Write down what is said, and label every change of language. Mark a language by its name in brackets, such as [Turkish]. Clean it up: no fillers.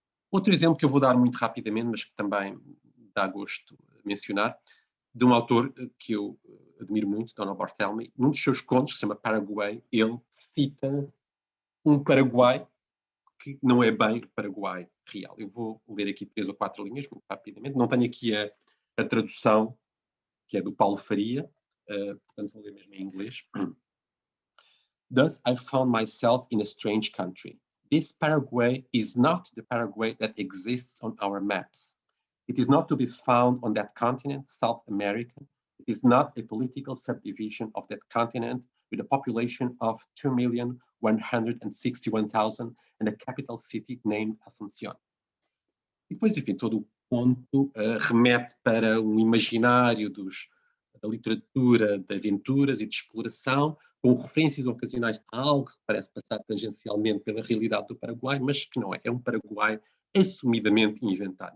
[Portuguese] Outro exemplo que eu vou dar muito rapidamente, mas que também dá gosto mencionar, de um autor que eu admiro muito, Donald Barthelme, num dos seus contos, que se chama Paraguai, ele cita um Paraguai que não é bem o Paraguai real. Eu vou ler aqui 3 ou 4 linhas, muito rapidamente. Não tenho aqui a tradução, que é do Paulo Faria, portanto vou ler mesmo em inglês. [English] Thus I found myself in a strange country. This Paraguay is not the Paraguay that exists on our maps. It is not to be found on that continent, South America. It is not a political subdivision of that continent with a population of 2,161,000 and a capital city named Asunción. [Portuguese] E depois, enfim, todo o ponto remete para um imaginário da literatura, de aventuras e de exploração, com referências ocasionais a algo que parece passar tangencialmente pela realidade do Paraguai, mas que não é. É um Paraguai assumidamente inventado.